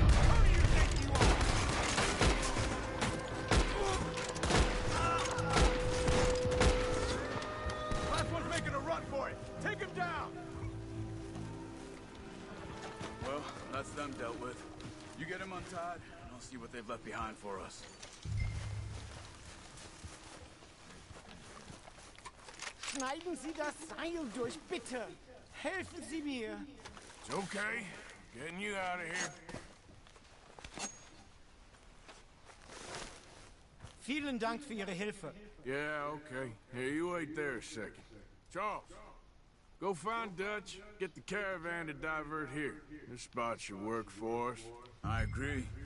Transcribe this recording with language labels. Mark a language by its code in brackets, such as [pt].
[en] Who do you think you are? Last one's making a run for it! Take him down! Well, that's them dealt with. You get him untied, and I'll see what they've left behind for us. [de] Schneiden Sie das Seil durch, bitte. Helfen Sie mir. [en] It's okay. Getting you out of here. [de] Vielen Dank für Ihre Hilfe. [en] Yeah, okay. Here, you wait there a second. Charles, go find Dutch, get the caravan to divert here. This spot should work for us. I agree.